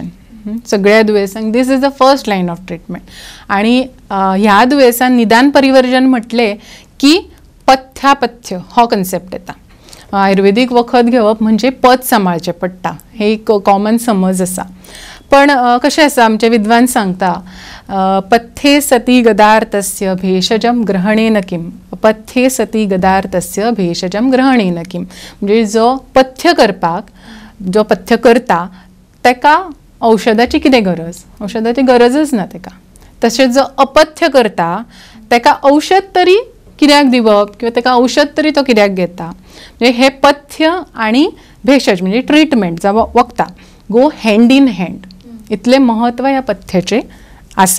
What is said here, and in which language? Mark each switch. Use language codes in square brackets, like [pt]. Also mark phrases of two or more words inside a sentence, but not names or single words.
[kok] सगळ्या दुयेंसांक [en] this is the first line of treatment. [kok] आनी ह्या दुयेंसान निदान परिवर्जन म्हटले की पथ्यापथ्य हो कन्सेप्ट येता. आयुर्वेदीक वखद घेवप म्हणजे पथ सांबाळचें पडटा, हे एक कॉमन समज आसा. पण कशें आसा, आमचे विद्वान सांगता [sa] पथ्ये सती गदार्थस्य भेषजम ग्रहणेन किम, पथ्ये सती गदार्थस्य भेषजम ग्रहणेन किम. [kok] म्हणजे जो पथ्य करता तेका औषधाची कितें गरज, औषधाची गरजच ना तेका. तशेंच जो अपथ्य करता तेका औषध तरी कित्याक दिवप किंवा तेका औषध तरी तो कित्याक घेता. म्हणजे हे पथ्य आनी भेषज म्हणजे ट्रिटमेंट जावं वखदां [en] go hand in hand, [kok] इतले महत्व ह्या पथ्याचे आसा.